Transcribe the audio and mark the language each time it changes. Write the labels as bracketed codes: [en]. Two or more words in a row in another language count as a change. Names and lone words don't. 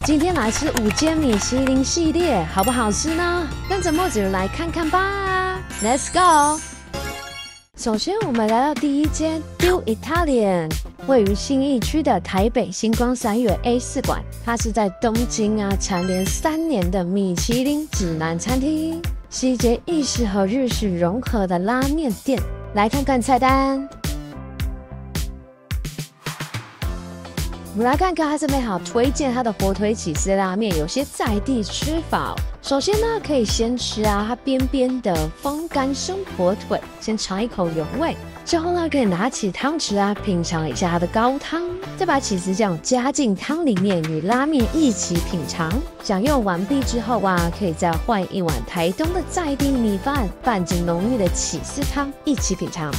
[zh] 今天來吃5間米其林系列，好不好吃呢？跟着墨子來看看吧 ， [en] Let's go！ [zh] 首先，我們來到第一間 Bill Italian，位於信義區的台北新光三越 A4 館，它是在東京蟬聯3年的米其林指南餐廳，是一間意式和日式融合的拉麵店。來看看菜單。我們來看看它這邊好推薦它的火腿起司拉麵，有些在地吃法。首先呢，可以先吃它邊邊的風乾生火腿，先嘗一口原味。之後呢，可以拿起湯匙品嘗一下它的高湯，再把起司醬加進湯裡面，與拉麵一起品嘗。享用完畢之後可以再換一碗台東的在地米飯，拌進濃郁的起司湯一起品嘗。